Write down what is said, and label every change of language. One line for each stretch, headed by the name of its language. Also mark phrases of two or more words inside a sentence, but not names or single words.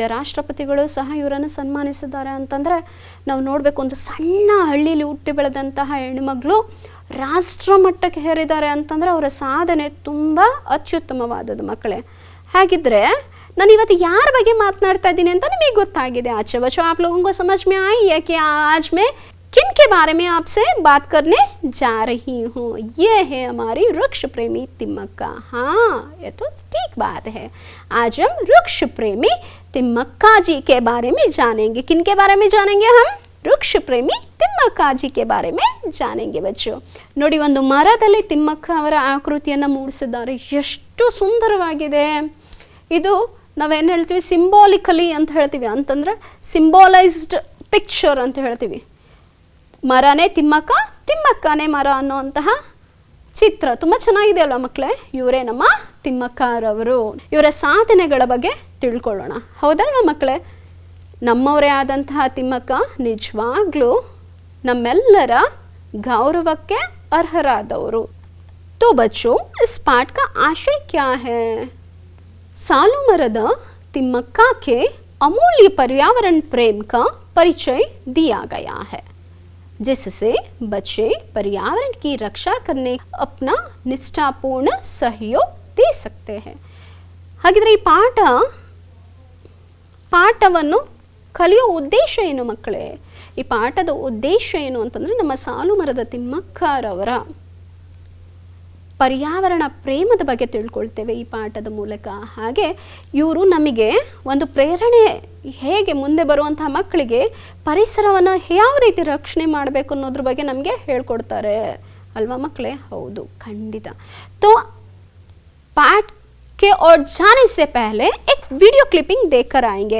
Kannada: ರಾಷ್ಟ್ರಪತಿಗಳು ಸಹ ಇವರನ್ನು ಸನ್ಮಾನಿಸಿದ್ದಾರೆ. ಅಂತಂದರೆ ನಾವು ನೋಡಬೇಕು, ಒಂದು ಸಣ್ಣ ಹಳ್ಳಿಲಿ ಹುಟ್ಟಿ ಬೆಳೆದಂತಹ ಹೆಣ್ಣುಮಗಳು ರಾಷ್ಟ್ರ ಮಟ್ಟಕ್ಕೆ ಹೇರಿದ್ದಾರೆ ಅಂತಂದರೆ ಅವರ ಸಾಧನೆ ತುಂಬ ಅತ್ಯುತ್ತಮವಾದದ್ದು ಮಕ್ಕಳೇ. ಹಾಗಿದ್ರೆ ನಾನು ಇವತ್ತು ಯಾರ ಬಗ್ಗೆ ಮಾತನಾಡ್ತಾ ಇದ್ದೀನಿ ಅಂತ ನಿಮಗೆ ಗೊತ್ತಾಗಿದೆ.
Hindi: अच्छा बच्चों, आप लोगों को समझ में आई है कि आज मैं किन के बारे में आपसे बात करने जा रही हूँ? ये है हमारी वृक्ष प्रेमी तिम्मक्का. हाँ, ये तो ठीक बात है. आज हम वृक्ष प्रेमी तिम्मक्का जी के बारे में जानेंगे. किन के बारे में जानेंगे हम? वृक्ष प्रेमी तिम्मक्काजी के बारे में जानेंगे बच्चो.
Kannada: ನೋಡಿ, ಒಂದು ಮರದಲ್ಲಿ ತಿಮ್ಮಕ್ಕ ಅವರ ಆಕೃತಿಯನ್ನು ಮೂಡಿಸಿದ್ದಾರೆ. ಎಷ್ಟು ಸುಂದರವಾಗಿದೆ ಇದು. ನಾವೇನು ಹೇಳ್ತೀವಿ? ಸಿಂಬಾಲಿಕಲಿ ಅಂತ ಹೇಳ್ತೀವಿ. ಅಂತಂದರೆ
English: symbolized picture
Kannada: ಅಂತ ಹೇಳ್ತೀವಿ. ಮರನೇ ತಿಮ್ಮಕ್ಕ, ತಿಮ್ಮಕ್ಕನೇ ಮರ ಅನ್ನೋಂತಹ ಚಿತ್ರ ತುಂಬ ಚೆನ್ನಾಗಿದೆ ಅಲ್ವಾ ಮಕ್ಕಳೇ? ಇವರೇ ನಮ್ಮ ತಿಮ್ಮಕ್ಕರವರು. ಇವರ ಸಾಧನೆಗಳ ಬಗ್ಗೆ ತಿಳ್ಕೊಳ್ಳೋಣ, ಹೌದಲ್ವಾ ಮಕ್ಕಳೇ? ನಮ್ಮವರೇ ಆದಂತಹ ತಿಮ್ಮಕ್ಕ ನಿಜವಾಗ್ಲೂ ನಮ್ಮೆಲ್ಲರ ಗೌರವಕ್ಕೆ ಅರ್ಹರಾದವರು.
Hindi: तो बच्चों, इस पाठ का आशय क्या है? सालू मरद तिम्मक्का के अमूल्य पर्यावरण प्रेम का परिचय दिया गया है, जिससे बच्चे पर्यावरण की रक्षा करने अपना निष्ठापूर्ण सहयोग दे सकते हैं.
Kannada: ಹಾಗಿದ್ರೆ ಈ ಪಾಠವನ್ನು ಕಲಿಯೋ ಉದ್ದೇಶ ಏನು ಮಕ್ಕಳೇ? ಈ ಪಾಠದ ಉದ್ದೇಶ ಏನು ಅಂತಂದರೆ ನಮ್ಮ ಸಾಲು ಮರದ ತಿಮ್ಮಕ್ಕರವರ ಪರ್ಯಾವರಣ ಪ್ರೇಮದ ಬಗ್ಗೆ ತಿಳ್ಕೊಳ್ತೇವೆ ಈ ಪಾಠದ ಮೂಲಕ. ಹಾಗೆ ಇವರು ನಮಗೆ ಒಂದು ಪ್ರೇರಣೆ, ಹೇಗೆ ಮುಂದೆ ಬರುವಂತಹ ಮಕ್ಕಳಿಗೆ ಪರಿಸರವನ್ನು ಯಾವ ರೀತಿ ರಕ್ಷಣೆ ಮಾಡಬೇಕು ಅನ್ನೋದ್ರ ಬಗ್ಗೆ ನಮಗೆ ಹೇಳ್ಕೊಡ್ತಾರೆ ಅಲ್ವಾ ಮಕ್ಕಳೇ? ಹೌದು, ಖಂಡಿತ.
Hindi: तो पाठ के और जाने से पहले एक
English: video clipping
Hindi: देखकर आएंगे.